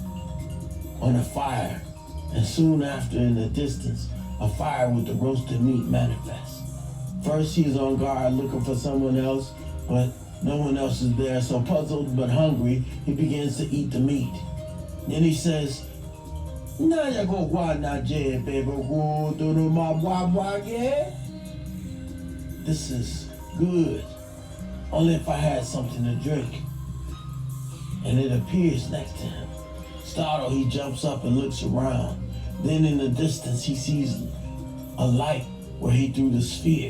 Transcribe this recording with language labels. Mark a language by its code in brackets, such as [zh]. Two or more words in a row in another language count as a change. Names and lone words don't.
[en] On a fire And soon after, in the distance, a fire with the roasted meat manifests. First, he is on guard looking for someone else, but no one else is there, so puzzled but hungry, he begins to eat the meat. Then he says, "Na ya go wa na je baby go do no ma wa wa yeah." This is good, only if I had something to drink. And it appears next to him. Startled, he jumps up and looks around. Then in the distance, he sees a light where he threw the sphere.